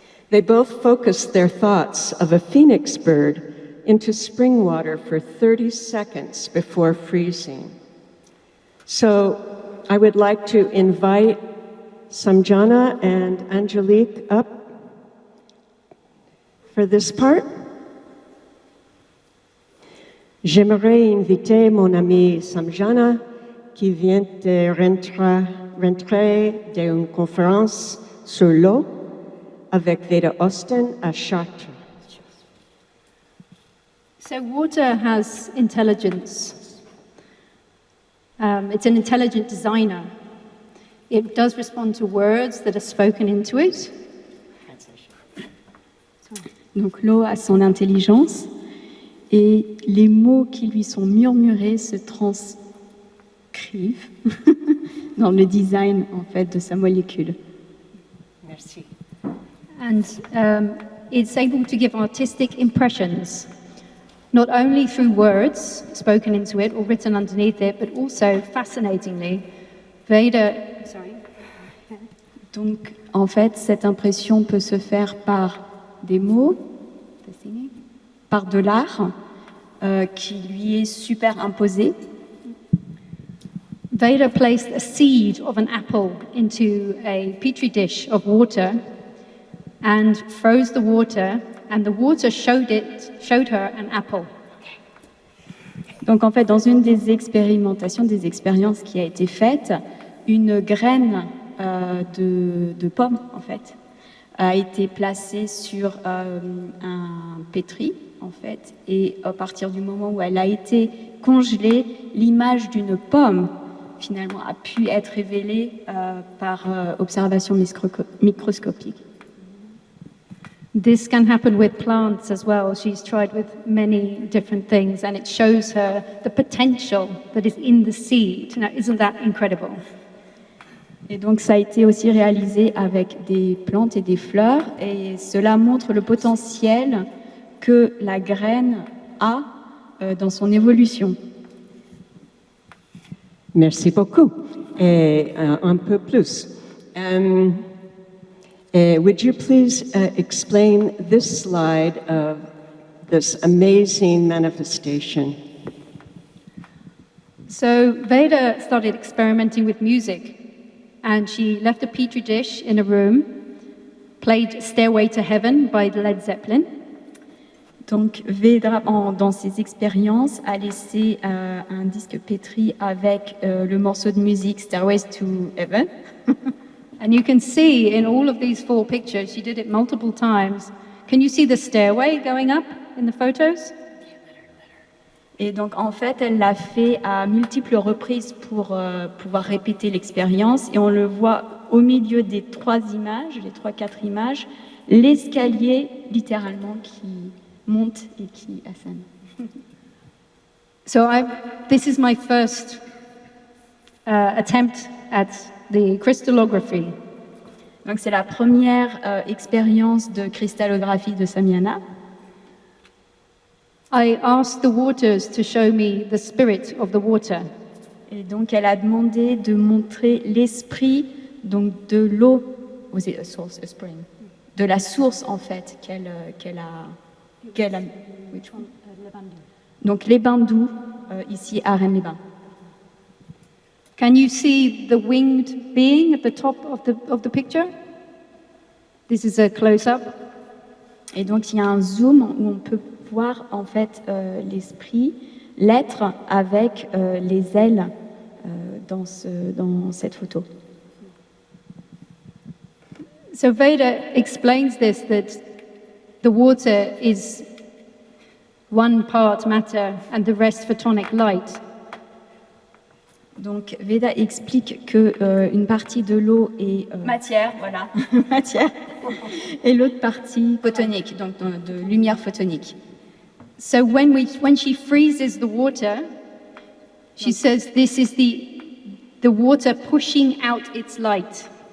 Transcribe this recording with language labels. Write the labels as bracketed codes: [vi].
[en] They both focused their thoughts of a phoenix bird into spring water for 30 seconds before freezing. So I would like to invite Samjana and Angelique up for this part. [fr] J'aimerais inviter mon amie Samjana, qui vient de rentrer d'une conférence sur l'eau avec Veda Austin à Chartres. [en] So water has intelligence. It's an intelligent designer. It does respond to words that are spoken into it. [fr] Donc l'eau a son intelligence et les mots qui lui sont murmurés se transcrivent dans le design en fait de sa molécule. Merci. [en] And it's able to give artistic impressions, not only through words spoken into it or written underneath it, but also, fascinatingly, Veda... Sorry. [fr] Donc, en fait, cette impression peut se faire par des mots, par de l'art qui lui est superimposé. [en] Veda placed a seed of an apple into a petri dish of water and froze the water, and the water showed her an apple. [fr] Donc en fait, dans une des expérimentations, des expériences qui a été faite, une graine de pomme, en fait, a été placée sur un pétri, en fait, et à partir du moment où elle a été congelée, l'image d'une pomme, finalement, a pu être révélée par observation microscopique. [en] This can happen with plants as well. She's tried with many different things, and it shows her the potential that is in the seed. Now, isn't that incredible? [fr] Et donc, ça a été aussi réalisé avec des plantes et des fleurs, et cela montre le potentiel que la graine a dans son évolution. Merci beaucoup. Et un peu plus. [en] Would you please explain this slide of this amazing manifestation. So Veda started experimenting with music, and she left a petri dish in a room, played Stairway to Heaven by Led Zeppelin. [fr] Donc Veda, dans ses expériences, a laissé un disque pétri avec le morceau de musique Stairways to Heaven. [en] And you can see in all of these 4 pictures, she did it multiple times. Can you see the stairway going up in the photos? [fr] Et donc en fait, elle l'a fait à multiples reprises pour pouvoir répéter l'expérience. Et on le voit au milieu des 3 images, les 3-4 images, l'escalier littéralement qui monte et qui ascend. [en] So this is my first attempt at the crystallography. [fr] Donc c'est la première expérience de cristallographie de Samyana. [en] I asked the waters to show me the spirit of the water. [fr] Et donc elle a demandé de montrer l'esprit donc de l'eau, [en] was it a source, a spring, [fr] de la source en fait qu'elle a. [en] Which one? [fr] Donc les bains doux ici à Rennes-les-Bains. [en] Can you see the winged being at the top of the picture? This is a close-up. [fr] Et donc il y a un zoom où on peut voir en fait l'esprit, l'être avec les ailes dans cette photo. [en] So Veda explains this, that the water is one part matter and the rest photonic light. [fr] Donc Veda explique que une partie de l'eau est matière, voilà, matière, et l'autre partie photonique, donc de lumière photonique. [en] So when she freezes the water, she says this is the water pushing out its light.